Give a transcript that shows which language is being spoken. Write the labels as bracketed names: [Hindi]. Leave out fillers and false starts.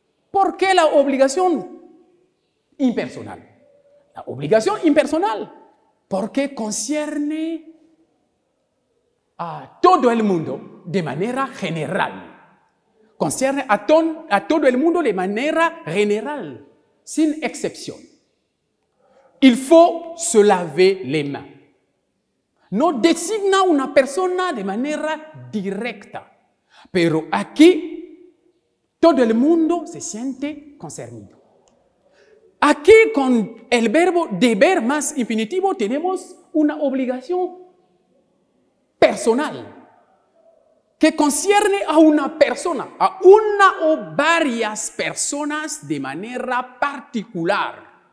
[Spanish] ¿Por qué la obligación impersonal? La obligación impersonal, porque concierne a todo el mundo de manera general. Concierne a todo el mundo de manera general, sin excepción. [French] Il faut se laver les mains. [Spanish] No designa una persona de manera directa, pero aquí todo el mundo se siente concernido. Aquí con el verbo deber más infinitivo tenemos una obligación personal que concierne a una persona, a una o varias personas de manera particular.